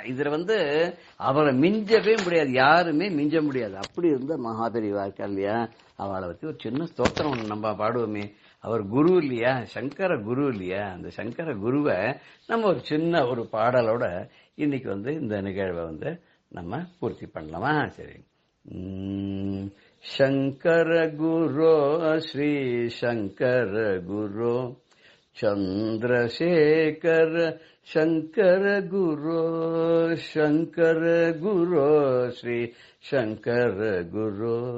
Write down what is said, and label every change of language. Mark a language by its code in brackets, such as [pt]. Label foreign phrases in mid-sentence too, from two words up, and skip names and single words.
[ta] இதுல அவரை மிஞ்சவே முடியாது, யாருமே மிஞ்ச முடியாது, அப்படி இருந்த மகா பெரியவா இருக்கா இல்லையா. அவளை பத்தி ஒரு சின்ன ஸ்தோத்திரம் நம்ம பாடுவோமே. அவர் குரு இல்லையா, சங்கர குரு இல்லையா, அந்த சங்கர குருவை நம்ம ஒரு சின்ன ஒரு பாடலோட இன்னைக்கு இந்த நிகழ்வை நம்ம பூர்த்தி பண்ணலாமா? சரி. [sa] शंकर गुरो श्री शंकर गुरो चंद्रशेखर शंकर गुरो शंकर गुरो श्री शंकर गुरो